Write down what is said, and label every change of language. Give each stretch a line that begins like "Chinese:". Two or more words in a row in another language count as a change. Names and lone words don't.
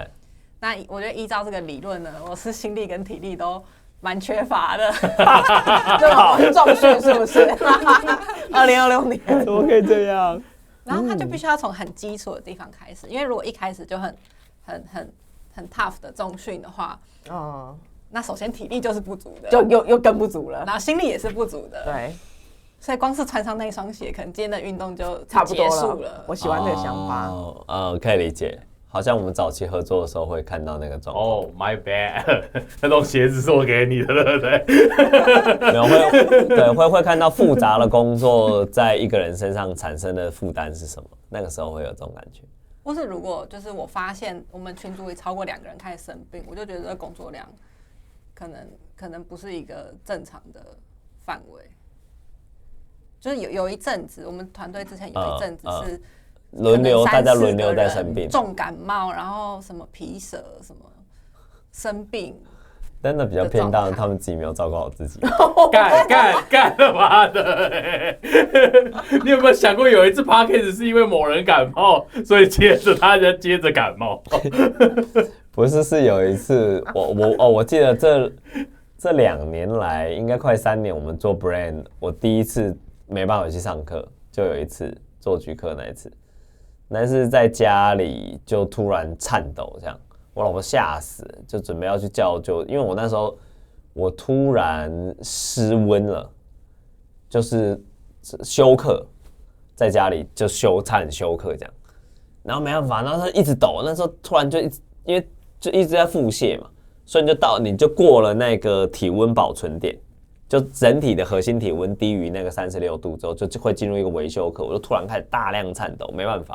Chinese: 那我覺得依照这個理論呢，我是心力跟體力都蠻缺乏的。這種重訓是不是？2026年怎麼可以這樣？然後他就必須要從很基礎的地方開始，因為如果一開始就很 tough 的重訓的話，那首先體力就是不足的，就又更不足了，然後心力也是不足的，對，所以光是穿上那雙鞋，可能今天的運動就差不多結束了。我喜歡這個想法，可以理解。好像我們早期合作的時候會看到那個狀況。
English: Oh my bad，
Chinese: 那種鞋子是我給你的，對不對？沒有會看到複雜的工作在一個人身上產生的負擔是什麼？那個時候會有這種感覺。或是如果就是我發現我們群組裡超過2個人開始生病，我就覺得這個工作量可能不是一個正常的範圍。就是有一陣子，我們團隊之前有一陣子是輪流，大家輪流在生病，重感冒，然後什麼皮蛇什麼生病。真的比較偏大，他们自己沒有照顧好自己。幹了媽的！你有沒有想過，有一次 podcast 是因為某人感冒，所以接着感冒？不是，是有一次，我記得這2年來，應該快3年，我們做 brand， 我第一次沒辦法去上課，就有一次做局課那一次在家裡就突然顫抖這樣。我老婆嚇死了，就準備要去叫救，因為我那時候我突然失溫了，就是休課，在家裡就差點休課這樣，然後沒辦法，然後他一直抖，那時候突然就因為就一直在腹瀉嘛，所以你就過了那個體溫保存點，就整體的核心體溫低於那個36度之後，就會進入一個微休課，我就突然開始大量顫抖，沒辦法。